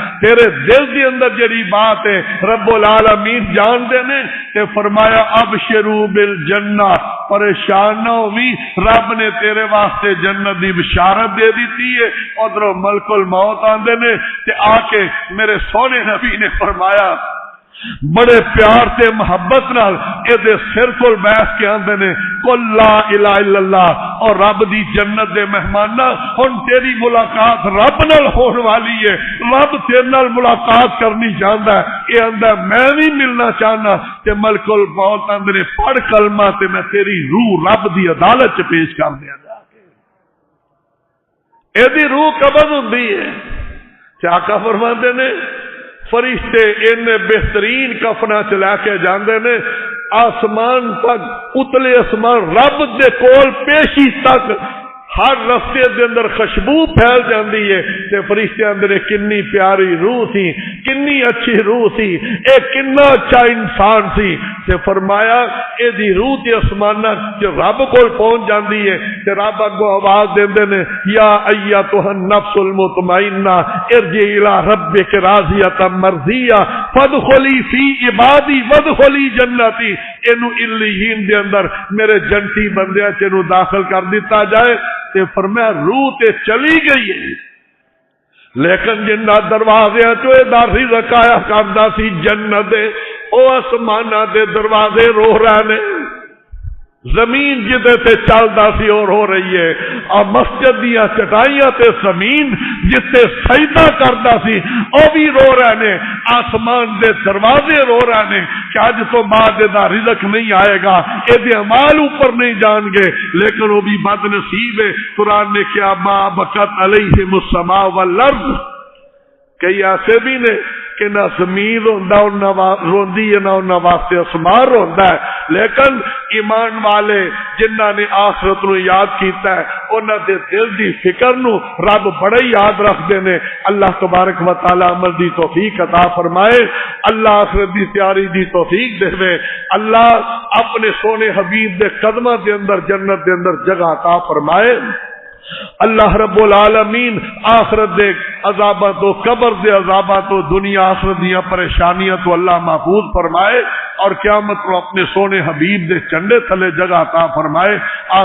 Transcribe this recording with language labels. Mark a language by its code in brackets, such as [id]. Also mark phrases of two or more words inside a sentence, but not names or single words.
[pa] تیرے دل دے اندر جڑی بات ہے [ar] رب العالمین [pa] جان دے نے تے فرمایا [ar] ابشروا بالجنہ. [pa] پریشان نہ ہوئی رب نے تیرے واسطے جنت دی بشارت دے دیتی ہے. ادھروں ملک الموت آندے نے تے آ کے میرے سونے نبی نے فرمایا بڑے پیار تے محبت نال اے دے سر کول بیٹھ کے آندے نے [ar] قل لا الہ الا اللہ. [pa] اور رب دی جنت دے مہمان ہن تیری ملاقات رب نال ہون والی ہے. رب تیرے نال ملاقات کرنی چاہندا ہے. اے آندا میں بھی ملنا چاہنا تے ملک الموت آندے نے پڑھ کلمہ تے میں تیری روح رب دی عدالت چ پیش کر دیاں گا. اے دی روح قبض ہوندی ہے. آقا فرماندے نے فرشتے ان بہترین کفنا چلا کے جاندے نے آسمان تک اتلے آسمان رب دے کول پیشی تک ہر رستے دے اندر خوشبو پھیل جاندی ہے تے فرشتے اندر کنی پیاری روح سی کنی اچھی روح سی اے کنا اچھا انسان سی تے فرمایا اے دی روح تے آسماناں جو رب کول پہنچ جاندی ہے تے رب اگوں آواز دیندے نے [ar] یا ایتھا النفس المطمئنہ ارجعی الی ربک راضیۃ مرضیہ فادخلی فی عبادی وادخلی جنتی. [pa] اینو علیین دے اندر میرے جنتی بندیاں چ اینو داخل کر دیتا جائے. تے فرمایا روح تے چلی گئی ہے لیکن جنہ دروازے چوئے داری رکایا کردا سی جنت دے او آسمانہ دے دروازے رو رہے نے. زمین جدے تے چلدا سی اور ہو رہی ہے، اور مسجد دیاں چٹائیاں تے زمین جتے سجدہ کردا سی او بھی رو رہے نے، آسمان دے دروازے رو رہے نے کہ اج تو بعد دا رزق نہیں آئے گا، اے دے اعمال اوپر نہیں جان گے، لیکن وہ بھی بد نصیب ہے۔ قرآن نے کیا [ar] ما بکت علیہم السماء والارض، [pa] کئی ایسے بھی نے کہ نہ زمین روندی ہے نہ انہاں واسطے اسمان روندا ہے، لیکن ایمان والے جنہاں نے آخرت نو یاد کیتا ہے انہاں دے دل دی فکر نو رب بڑا ہی یاد رکھدے نے۔ اللہ [ar] تبارک و تعالی [pa] عمل دی توفیق عطا فرمائے، اللہ آخرت دی تیاری دی توفیق دے، اللہ اپنے سونے حبیب دے قدماں دے اندر جنت دے اندر جگہ عطا فرمائے۔ اللہ [ar] رب العالمین [pa] آخرت دے عذاباں تو، قبر دے عذاباں تو، دنیا آخرت دیاں پریشانیاں تو اللہ محفوظ فرمائے، اور قیامت کو اپنے سونے حبیب دے چنڈے تھلے جگہ عطا فرمائے۔